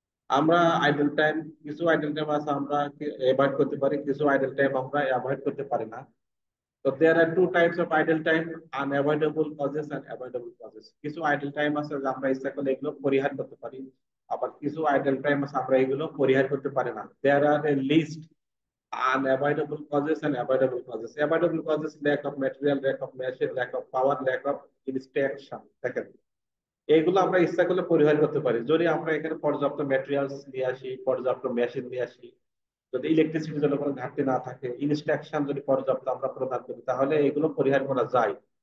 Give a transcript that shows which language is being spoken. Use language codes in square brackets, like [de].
[bn] আমরা idol time, কিছু idol time আছে আমরা অ্যাভয়েড করতে পারি, কিছু আইডল টাইম আমরা অ্যাভয়েড করতে পারি না। [en] তো there are two types of idle time, unavoidable causes and avoidable causes. [bn] কিছু আইডল টাইম আছে যে আমরা ইচ্ছা করলে এগুলো পরিহার করতে পারি, আবার কিছু আইডল টাইম আছে আমরা এগুলো পরিহার করতে পারি না। [en] There are a list unavoidable causes and avoidable causes. Avoidable causes: lack of material, lack of machine, lack of power, lack of instruction. [bn] দেখেন, এইগুলো আমরা ইচ্ছা করলে পরিহার করতে পারি, যদি আমরা এখানে পর্যাপ্ত ম্যাটেরিয়ালস নিয়ে আসি, পর্যাপ্ত মেশিন নিয়ে আসি, যদি ইলেকট্রিসিটির জন্য কোনো ঘাটতি না থাকে, ইনস্ট্রাকশন যদি পর্যাপ্ত আমরা প্রদান করি, তাহলে এগুলো পরিহার করা যায়।